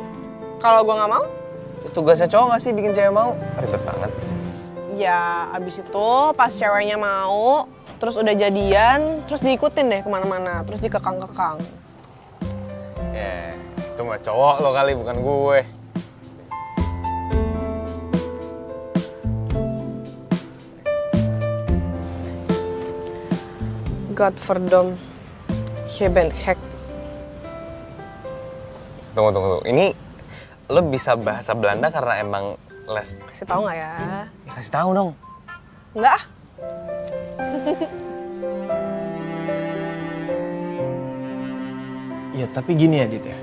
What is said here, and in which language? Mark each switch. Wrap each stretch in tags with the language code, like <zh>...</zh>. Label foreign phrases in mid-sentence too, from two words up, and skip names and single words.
<id>Kalau gue nggak mau? Ya, tugasnya cowok gak sih bikin cewek mau? Ribet banget. Ya abis itu pas ceweknya mau, terus udah jadian, terus diikutin deh kemana-mana, terus dikekang-kekang. Ya, itu mah cowok lo kali, bukan gue.</id> <nl>Godverdomme, je bent gek.</nl> <id>Tunggu. Ini lo bisa bahasa Belanda karena emang les? Kasih tahu nggak ya? Ya kasih tahu dong. Nggak ah. Ya tapi gini ya, Dit ya.</id>